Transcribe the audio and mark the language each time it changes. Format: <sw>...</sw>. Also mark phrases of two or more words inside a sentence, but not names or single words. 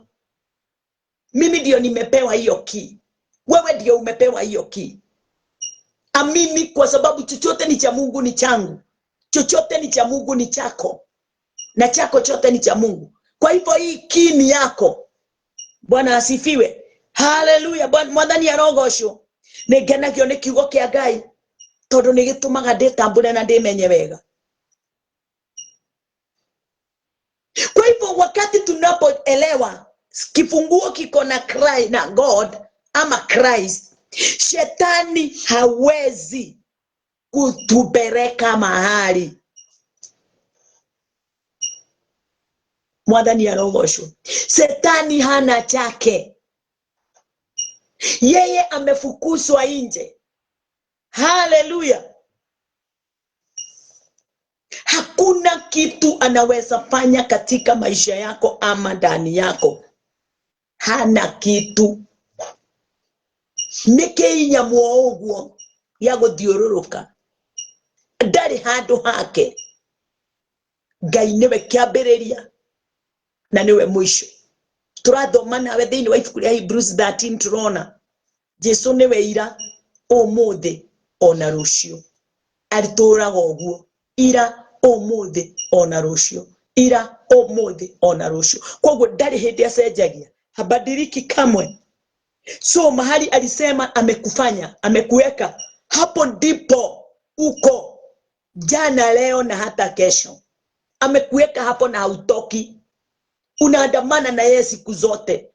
<sw>Mimi ndio nimepewa hiyo key, wewe ndio umepewa hiyo key. Amini, kwa sababu chochote ni cha Mungu ni changu, chochote ni cha Mungu ni chako, na chako chote ni cha Mungu. Kwa hivyo hii key ni yako. Bwana asifiwe.</sw> <ki>Hallelujah. Mwathani arogocwo. Ningenagio ni kiugo kia Ngai tondu ni gitumaga nditambure na ndimenye wega.</ki> <sw>Kwa hivyo wakati tunapoelewa kifunguo kiko na God ama Christ, shetani hawezi kutupeleka mahali.</sw> <ki>Mwathani arogocwo.</ki> <sw>Shetani hana chake, yeye amefukuzwa nje. Hallelujah. Hakuna kitu anaweza fanya katika maisha yako ama ndani yako. Hana kitu.</sw> <ki>Nike inyamwo uguo ya guthiururuka, ndari handu hake. Ngai niwe kiambiriria na niwe mwisho. Turathoma nawe thiini wa ibuku ria Hebrews 13 turona Jesu niwe ira, umuthi ona rucio. Arituraga uguo, ira, umuthi ona rucio, ira, umuthi ona rucio. Koguo ndari hindi acenjagia,</ki> <sw>habadiliki kamwe. So mahali alisema amekufanya, amekuweka, hapo ndipo uko jana, leo na hata kesho. Amekuweka hapo na hautoki. Unaandamana na yeye siku zote.</sw>